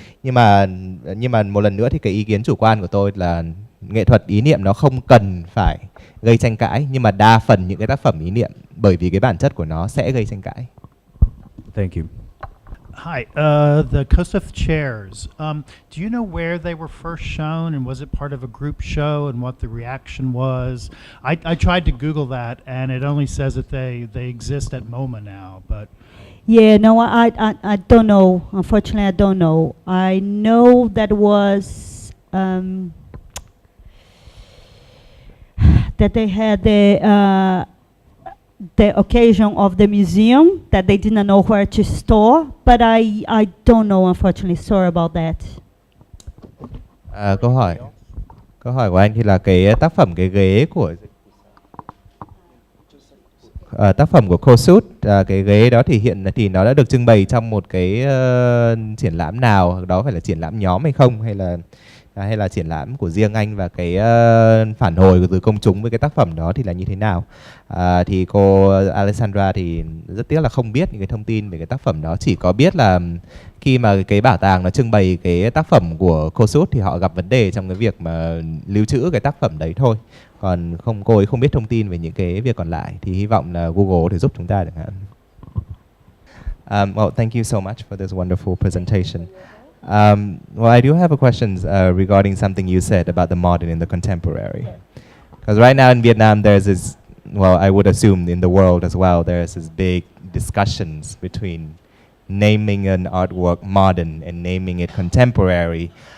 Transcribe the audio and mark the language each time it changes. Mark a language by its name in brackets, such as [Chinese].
[Vietnamese] Nhưng mà một lần nữa thì cái ý kiến chủ quan của tôi là nghệ thuật ý niệm nó không cần phải gây tranh cãi, nhưng mà đa phần những cái tác phẩm ý niệm bởi vì cái bản chất của nó sẽ gây tranh cãi. [English] Thank you. Hi, the Kossuth chairs. Do you know where they were first shown, and was it part of a group show, and what the reaction was? I tried to Google that, and it only says that they exist at MoMA now, but. Yeah, no, I don't know. Unfortunately, I don't know. I know that was that they had the occasion of the museum that they didn't know where to store, but I don't know, unfortunately. Sorry about that. [Vietnamese] Câu hỏi của anh thì là cái tác phẩm cái ghế của tác phẩm của Kossuth, cái ghế đó thì hiện thì nó đã được trưng bày trong một cái triển lãm nào đó, phải là triển lãm nhóm hay không, hay là triển lãm của riêng anh, và cái phản hồi từ công chúng với cái tác phẩm đó thì là như thế nào? Thì cô Alessandra thì rất tiếc là không biết những cái thông tin về cái tác phẩm đó, chỉ có biết là khi mà cái bảo tàng nó trưng bày cái tác phẩm của Kossuth thì họ gặp vấn đề trong cái việc mà lưu trữ cái tác phẩm đấy thôi. Còn cô ấy không biết thông tin về những cái việc còn lại, thì hy vọng là Google có thể giúp chúng ta chẳng hạn. [English] Well, thank you so much for this wonderful presentation. Well, I do have a question regarding something you said about the modern and the contemporary. Because right now in Vietnam, there's this, well, I would assume in the world as well, there's this big discussions between naming an artwork modern and naming it contemporary.